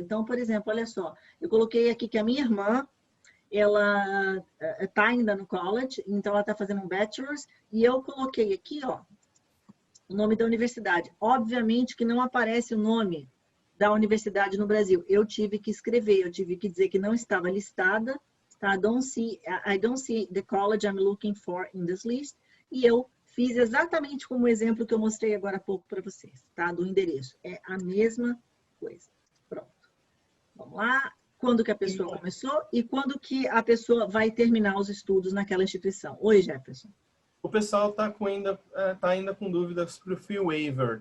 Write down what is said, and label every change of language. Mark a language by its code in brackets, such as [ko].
[pt] Então, por exemplo, olha só, eu coloquei aqui que a minha irmã, ela está ainda no college, então ela está fazendo um bachelor's, e eu coloquei aqui, ó, o nome da universidade. Obviamente que não aparece o nome da universidade no Brasil. Eu tive que escrever, eu tive que dizer que não estava listada, tá? [en] I don't see the college I'm looking for in this list. [pt] E eu fiz exatamente como o exemplo que eu mostrei agora há pouco para vocês, tá? Do endereço. É a mesma coisa. Pronto. Vamos lá. Quando que a pessoa começou e quando que a pessoa vai terminar os estudos naquela instituição. Oi, Jefferson. O pessoal está ainda com dúvidas sobre o fee waiver.